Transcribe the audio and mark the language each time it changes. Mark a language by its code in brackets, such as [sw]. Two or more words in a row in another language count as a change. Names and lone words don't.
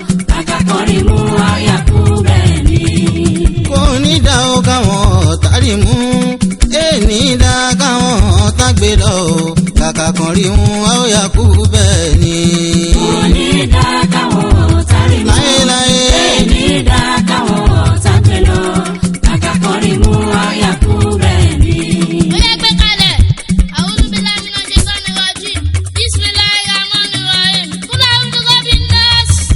[yo] Kàkà kan rí mú, a ó yà kú bẹ́ẹ̀ ni. Kò ní dá o káwọn ọ̀tá rí mú, ẹni dá káwọn ọ̀tá gbé lọ o. Kàkà kan rí hun, a ó yà kú bẹ́ẹ̀ ni. Kò ní dá káwọn ọ̀tá rí mọ́. Láéláé. Kò ní dá káwọn ọ̀tá gbé lọ. Kàkà kan rí mú, a ó yà kú bẹ́ẹ̀ ni. Ó yá, gbé kalẹ̀. [ar] أعوذ بالله من الشيطان الرجيم. بسم الله الرحمن الرحيم. قل أعوذ برب الناس.